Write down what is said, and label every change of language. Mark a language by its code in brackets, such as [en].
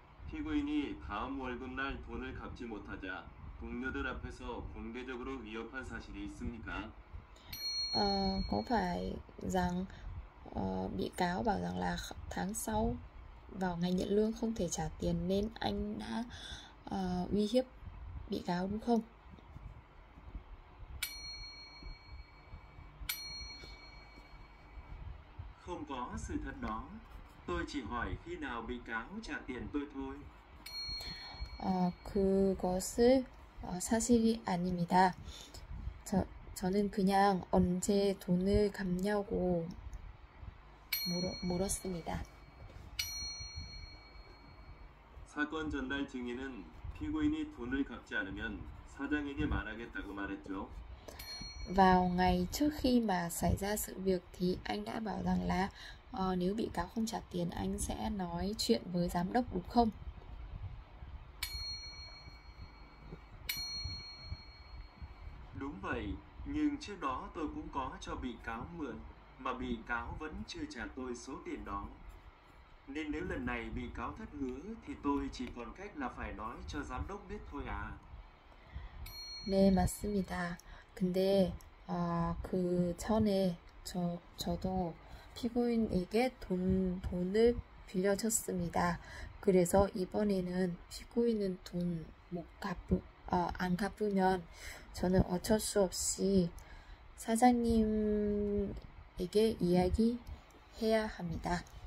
[ko] 피고인이 다음 월급날 돈을 갚지 못하자 동료들 앞에서 공개적으로 위협한 사실이 있습니까? [vi] Có phải rằng bị cáo bảo rằng là tháng sau vào ngày nhận lương không thể trả tiền nên anh đã uy hiếp bị cáo đúng không? Không có sự thật đó. Tôi chỉ hỏi khi nào bị cáo trả tiền tôi thôi. [ko] 그것을 사실이 아닙니다. 저는 그냥 언제 돈을 갚냐고 물었습니다. 사건 전달 증인은 피고인이 돈을 갚지 않으면 사장에게 말하겠다고 말했죠. [vi] Vào ngày trước khi mà xảy ra sự việc thì anh đã bảo rằng là nếu bị cáo không trả tiền anh sẽ nói chuyện với giám đốc đúng không? Đúng vậy, nhưng trước đó tôi cũng có cho bị cáo mượn, mà bị cáo vẫn chưa trả tôi số tiền đó. Nên nếu lần này bị cáo thất hứa thì tôi chỉ còn cách là phải nói cho giám đốc biết thôi à. [ko] 네, 맞습니다. 근데 그 전에 저도 피고인에게 돈을 빌려줬습니다. 그래서 이번에는 피고인은 돈 안 갚으면 저는 어쩔 수 없이 사장님에게 이야기해야 합니다.